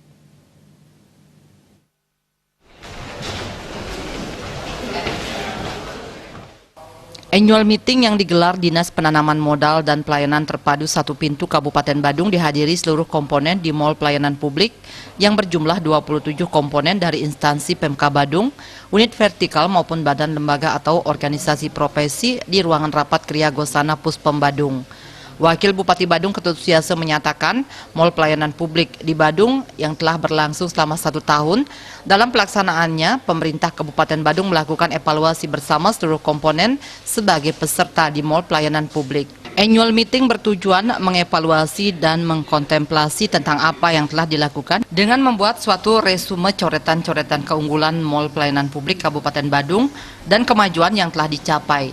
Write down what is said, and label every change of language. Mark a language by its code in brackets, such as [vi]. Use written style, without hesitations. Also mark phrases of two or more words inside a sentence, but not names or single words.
[en] Annual meeting [id] yang digelar Dinas Penanaman Modal dan Pelayanan Terpadu Satu Pintu Kabupaten Badung dihadiri seluruh komponen di Mall Pelayanan Publik yang berjumlah 27 komponen dari instansi Pemka Badung, unit vertikal maupun badan lembaga atau organisasi profesi di ruangan rapat Kriya Gosana Puspem Badung. Wakil Bupati Badung Ketut Suwiyase menyatakan Mall Pelayanan Publik di Badung yang telah berlangsung selama 1 tahun, dalam pelaksanaannya pemerintah Kabupaten Badung melakukan evaluasi bersama seluruh komponen sebagai peserta di Mall Pelayanan Publik. [en] Annual meeting [id] bertujuan mengevaluasi dan mengkontemplasi tentang apa yang telah dilakukan dengan membuat suatu resume coretan-coretan keunggulan Mall Pelayanan Publik Kabupaten Badung dan kemajuan yang telah dicapai.